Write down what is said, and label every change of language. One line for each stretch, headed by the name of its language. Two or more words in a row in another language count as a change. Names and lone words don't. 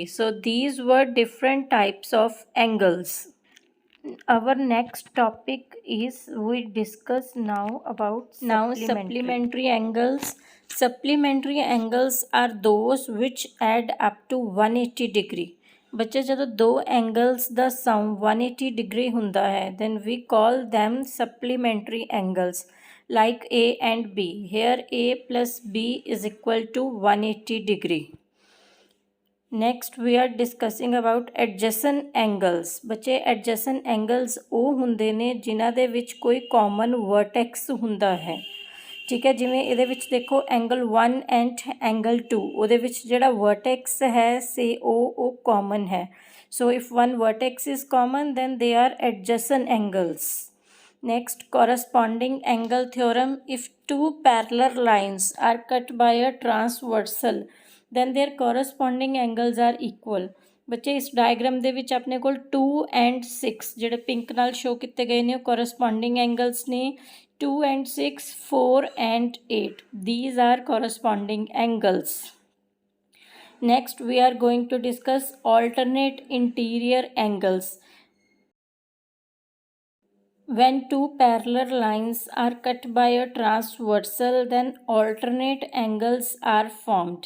English: So these were different types of angles. Our next topic is we discuss now about supplementary angles. Supplementary angles are those which add up to 180 degree.
Punjabi: ਬੱਚੇ ਜਦੋਂ ਦੋ angles ਦਾ sum 180 degree ਹੁੰਦਾ ਹੈ
English: then we call them supplementary angles like A and B. Here A plus B is equal to 180 degree. Next we are discussing about adjacent angles.
Punjabi: ਬੱਚੇ
English: adjacent angles
Punjabi: ਉਹ ਹੁੰਦੇ ਨੇ ਜਿਨ੍ਹਾਂ ਦੇ ਵਿੱਚ ਕੋਈ
English: common vertex
Punjabi: ਹੁੰਦਾ ਹੈ ਠੀਕ ਹੈ ਜਿਵੇਂ ਇਹਦੇ ਵਿੱਚ ਦੇਖੋ
English: angle 1 and angle 2
Punjabi: ਉਹਦੇ ਵਿੱਚ ਜਿਹੜਾ vertex ਹੈ ਸੇ ਉਹ common ਹੈ
English: so if one vertex is common then they are adjacent angles. Next, corresponding angle theorem. If two parallel lines are cut by a transversal then their corresponding angles are equal.
Punjabi: ਬੱਚੇ ਇਸ ਡਾਇਗਰਾਮ ਦੇ ਵਿੱਚ ਆਪਣੇ ਕੋਲ 2 and 6 ਜਿਹੜੇ ਪਿੰਕ ਨਾਲ ਸ਼ੋ ਕੀਤੇ ਗਏ ਨੇ ਉਹ
English: corresponding angles
Punjabi: ਨੇ
English: 2 and 6 4 and 8 these are corresponding angles. Next we are going to discuss alternate interior angles. When two parallel lines are cut by a transversal then alternate angles are formed.